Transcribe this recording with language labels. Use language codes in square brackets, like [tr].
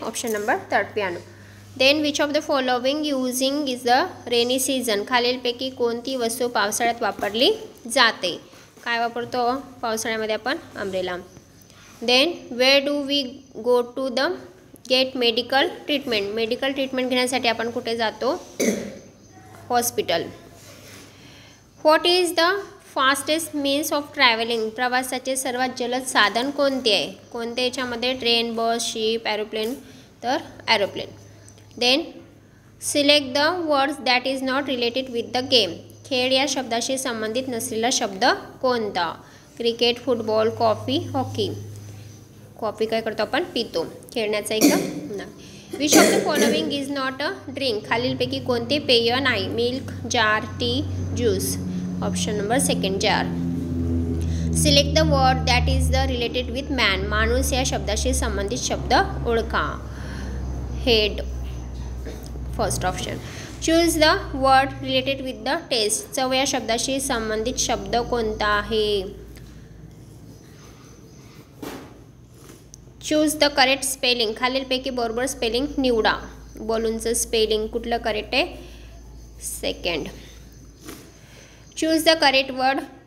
[en] Option number third piano. Then which of the following using is the rainy season. [mr] खालीलपैकी कोणती वस्तू पावसाळ्यात वापरली जाते? काय वापरतो पावसाळ्यामध्ये आपण? [en] Umbrella. Then where do we go to the get medical treatment. [mr] Medical treatment घेण्यासाठी आपण कुठे जातो? Hospital. [en] What is the fastest means of travelling. [mr] प्रवासाचे सर्वात जलद साधन कोणते आहे? कोणते याच्यामध्ये? ट्रेन, बस, शिप, एरोप्लेन. तर aeroplane. [en] Then select the words that is not related with the game. [mr] खेळ या शब्दाशी संबंधित नसलेला शब्द कोणता? [en] Cricket, football, coffee, hockey. [mr] Coffee काय करतो आपण? पितो. खेळण्याचा एकदम ना. [en] Which of the following is not a drink. [mr] खालीलपैकी कोणते पेय नाही? Milk, jar, T, juice. [en] Option number second, jar. Select the word that is the related with man. [mr] माणूस या शब्दाशी संबंधित शब्द ओळखा. Head. [en] First option. Choose the word related with the taste. [mr] चव या शब्दाशी संबंधित शब्द कोणता आहे? [en] Choose the correct spelling. [mr] खालीलपैकी बरोबर स्पेलिंग निवडा. बलूनचं स्पेलिंग कुठलं करेक्ट आहे? [en] Second. Choose the correct word.